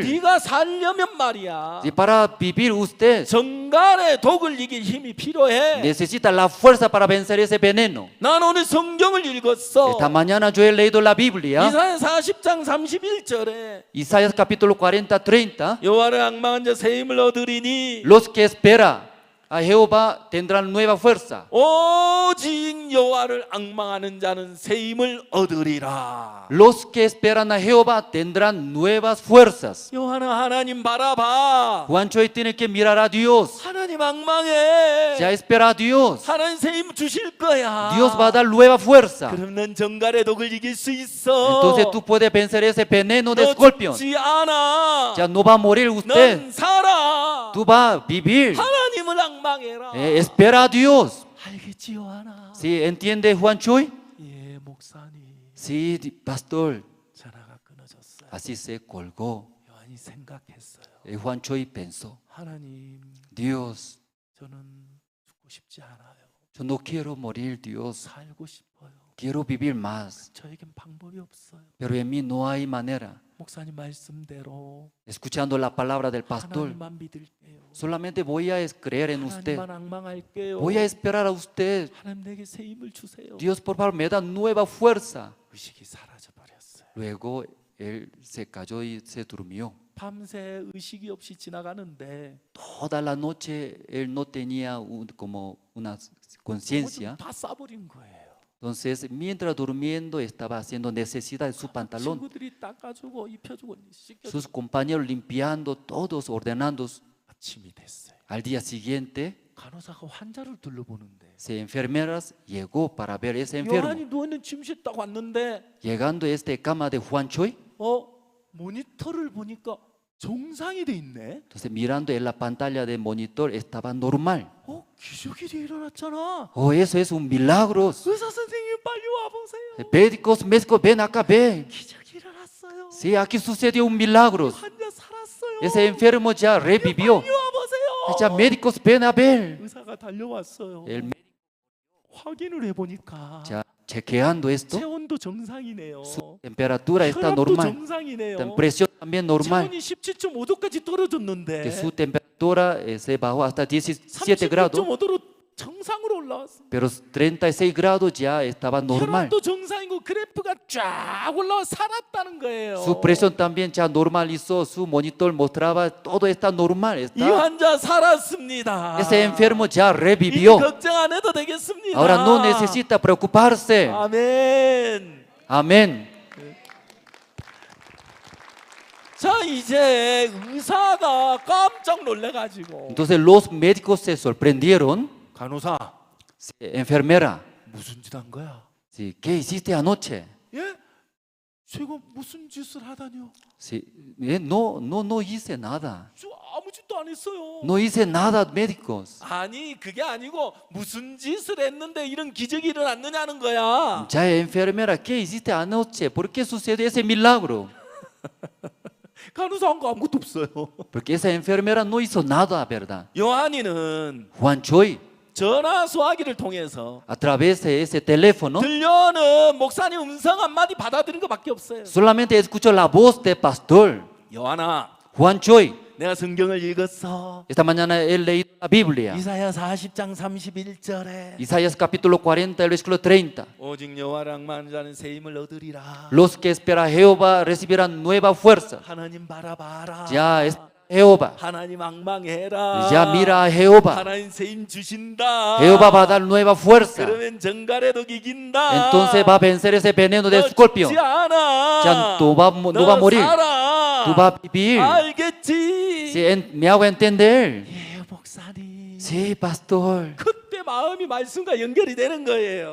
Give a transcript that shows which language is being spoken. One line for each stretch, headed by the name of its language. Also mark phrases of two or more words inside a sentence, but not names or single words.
Korean: 네가 살려면 말이야.
Spanish: Y para vivir usted
Korean: 정갈에 독을 이길 힘이 필요해.
Spanish: necesita la fuerza para vencer ese veneno.
Korean: 난 오늘 성경을 읽었어.
Spanish: Esta mañana yo he leído la Biblia.
Korean: 이사야 40장 31절에
Spanish: Isaías capítulo 40, 30.
Korean: 여호와를 앙망한 자 새 힘을 얻으리니
Spanish: Los que esperan a Jehová tendrán nueva fuerza.
Korean: 오직 여호와를 앙망하는 자는 새 힘을 얻으리라.
Spanish: Los que esperan a Jehová tendrán nuevas fuerzas.
Korean: 요한아, 하나님 바라봐.
Spanish: Juan Choi tiene que mirar a Dios.
Korean: 하나님 앙망해.
Spanish: Ya espera a Dios.
Korean: 하나님 새 힘 주실 거야.
Spanish: Dios va a dar nueva fuerza.
Korean: 그럼 넌 정갈의 독을 이길 수 있어.
Spanish: Entonces tú puedes vencer ese veneno de escorpión.
Korean: 너 죽지 않아.
Spanish: Ya no va a morir usted.
Korean: 넌 살아.
Spanish: Tú vas a vivir.
Korean: 하나님을 앙망해라.
Spanish: Espera a Dios.
Korean: 알겠지, 요한아?
Spanish: ¿Sí entiende Juan Choi?
Korean: 예, 목사님.
Spanish: Sí, pastor.
Korean: 전화가 끊어졌어요.
Spanish: Así se colgó.
Korean: 요한이 생각했어요.
Spanish: Juan Choi pensó,
Korean: 하나님,
Spanish: Dios,
Korean: 저는 죽고 싶지 않아요.
Spanish: yo no quiero morir, Dios.
Korean: 살고 싶어요.
Spanish: Quiero vivir más.
Korean: 저에겐 방법이 없어요.
Spanish: Pero en mí no hay manera.
Korean: 목사님 말씀대로
Spanish: Escuchando la palabra del pastor,
Korean: 하나님만 믿을게요.
Spanish: solamente voy a creer en usted.
Korean: 하나님만 앙망할게요.
Spanish: Voy a esperar a usted.
Korean: 하나님 내게 새 힘을 주세요.
Spanish: Dios, por favor, me da nueva fuerza.
Korean: 의식이 사라져 버렸어요.
Spanish: Luego él se cayó y se durmió.
Korean: 밤새 의식이 없이 지나가는데
Spanish: Toda la noche él no tenía como una conciencia.
Korean: 다 싸버린 거예요.
Spanish: Entonces, mientras durmiendo, estaba haciendo necesidad de su pantalón.
Korean: 친구들이 닦아주고 입혀주고 씻겨주고
Spanish: Sus compañeros limpiando, todos ordenando.
Korean: 아침이 됐어요.
Spanish: Al día siguiente,
Korean: 간호사가 환자를 둘러보는데
Spanish: enfermeras llegó para ver ese enfermo.
Korean: 요한이 누워있는 침실에 딱 왔는데
Spanish: Llegando a esta cama de Juan Choi,
Korean: 모니터를 보니까 정상이 돼 있네.
Spanish: entonces mirando en la pantalla del monitor estaba normal.
Korean: 기적이 일어났잖아.
Spanish: Eso es un milagro.
Korean: 의사 선생님 빨리 와 보세요.
Spanish: Médicos, ven acá, ven.
Korean: 기적이 일어났어요.
Spanish: Sí, aquí sucedió un milagro.
Korean: 환자 살았어요.
Spanish: Ese enfermo ya revivió.
Korean: 빨리 와 보세요.
Spanish: Ya médicos, ven a ver.
Korean: 의사가 달려왔어요.
Spanish: El médico
Korean: 확인을 해보니까
Spanish: ya chequeando esto,
Korean: 체온도 정상이네요.
Spanish: su temperatura está
Korean: 혈압도
Spanish: normal.
Korean: 정상이네요.
Spanish: La presión también normal.
Korean: 체온이 17.5도까지 떨어졌는데
Spanish: Que su temperatura se bajó hasta 17 grados,
Korean: 36.5도로 정상으로 올라왔어.
Spanish: pero 36 grados ya estaba normal.
Korean: 혈압도 정상이고 그래프가 쫙 올라와 살았다는 거예요.
Spanish: Su presión también ya normalizó, su monitor mostraba todo está normal.
Korean: 이
Spanish: Está.
Korean: 환자 살았습니다.
Spanish: Ese enfermo ya
Korean: 이제
Spanish: revivió.
Korean: 걱정 안 해도 되겠습니다.
Spanish: Ahora no necesita preocuparse.
Korean: 아멘.
Spanish: Amén.
Korean: 자, 이제 의사가 깜짝 놀래가지고
Spanish: Entonces los médicos se sorprendieron.
Korean: 간호사
Spanish: Enfermera,
Korean: 무슨 짓 한 거야?
Spanish: sí, ¿qué hiciste anoche?
Korean: 예? 제가 무슨 짓을 하다뇨?
Spanish: Sí, no hice nada.
Korean: 저 아무 짓도 안 했어요.
Spanish: No hice nada, médicos.
Korean: 아니 그게 아니고 무슨 짓을 했는데 이런 기적이 일어났느냐는 거야.
Spanish: Ya, enfermera, ¿qué hiciste anoche? ¿Por qué sucedió ese milagro?
Korean: 간호사 한 거 아무것도 없어요.
Spanish: Porque esa enfermera no hizo nada, ¿verdad?
Korean: 요한이는
Spanish: Juan Choi,
Korean: 전화 소화기를 통해서
Spanish: a través de ese teléfono,
Korean: 들려오는 목사님 음성 한마디 받아들인 것밖에 없어요.
Spanish: solamente escuchó la voz del pastor.
Korean: 요한아,
Spanish: Juan Choi,
Korean: 내가 성경을 읽었어.
Spanish: esta mañana he leído la Biblia.
Korean: 이사야 40장 31절에
Spanish: Isaías capítulo 40, el versículo 30.
Korean: 오직 여호와를 만 자는 새 힘을 얻으리라.
Spanish: Los que esperan a Jehová recibirán nueva fuerza.
Korean: 하나님 바라봐라.
Spanish: Ya es Jehová.
Korean: 하나님 앙망해라.
Spanish: Ya mira a Jehová.
Korean: 하나님 새 힘 주신다.
Spanish: Jehová va a dar nueva fuerza.
Korean: 그러면 정갈에도 이긴다.
Spanish: Entonces va a vencer ese veneno del escorpión.
Korean: 죽지 않아.
Spanish: Ya no va a morir.
Korean: 살아.
Spanish: Tú vas a vivir.
Korean: 알겠지?
Spanish: Sí, me hago entender.
Korean: 예, 목사님.
Spanish: Sí, pastor.
Korean: 그때 마음이 말씀과 연결이 되는 거예요.